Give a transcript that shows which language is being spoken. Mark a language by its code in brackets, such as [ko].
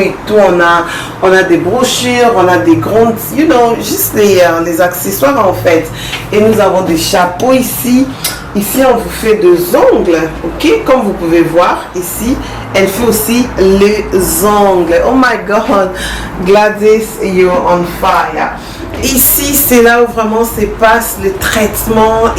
[fr] On a des brochures, on a des grandes, juste les accessoires en fait. Et nous avons des chapeaux ici. Ici, on vous fait des ongles, ok? Comme vous pouvez voir, ici, elle fait aussi les ongles. [en] Oh my God, Gladys, you're on fire. [fr] Ici, c'est là où vraiment se passe le traitement.